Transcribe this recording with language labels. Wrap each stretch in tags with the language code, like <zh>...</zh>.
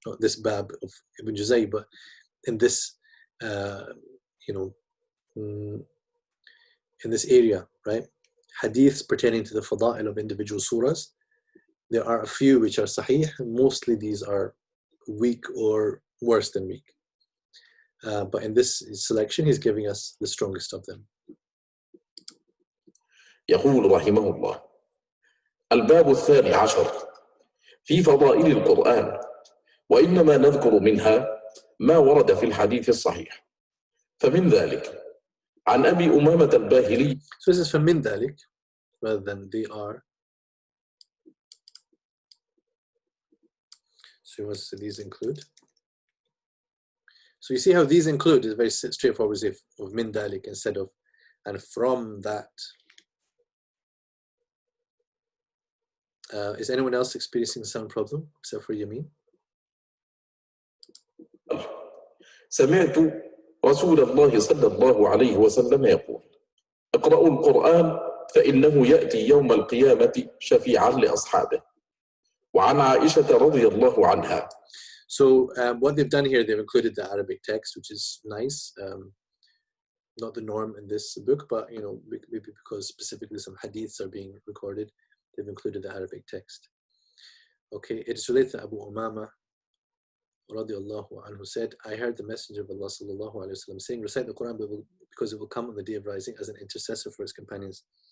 <en>Not this bab of Ibn Juzayy, but in this, in this area, right? Hadiths pertaining to the fada'il of individual surahs. There are a few which are Sahih, and mostly these are weak or worse than weak. But in this selection, he's giving us the strongest of them.</en> <ar>يقول رحمه الله: الباب الثاني عشر في فضائل القرآن، وإنما نذكر منها ما ورد في الحديث الصحيح. فمن ذلك عن أبي أمامة الباهلي.</ar> <en>So this is</en> <ar>فمن ذلك</ar> <en>rather than they are. So what do these include? So you see how these include is very straightforward, as if of min dalik instead of and from that. Is anyone else experiencing the sound problem except for Yamin?</en> <ar>سمعت رسول الله صلى الله عليه وسلم يقول: اقرأوا القرآن فإنه يأتي يوم القيامة شفيعا لأصحابه. وعن عائشة رضي الله عنها.</ar> <en>So what they've done here, they've included the Arabic text, which is nice. Not the norm in this book, but maybe because specifically some hadiths are being recorded, they've included the Arabic text. Okay, it is related to Abu Umama radiallahu anhu said, I heard the Messenger of Allah sallallahu alayhi wa sallam saying, recite the Quran because it will come on the day of rising as an intercessor for his companions.</en>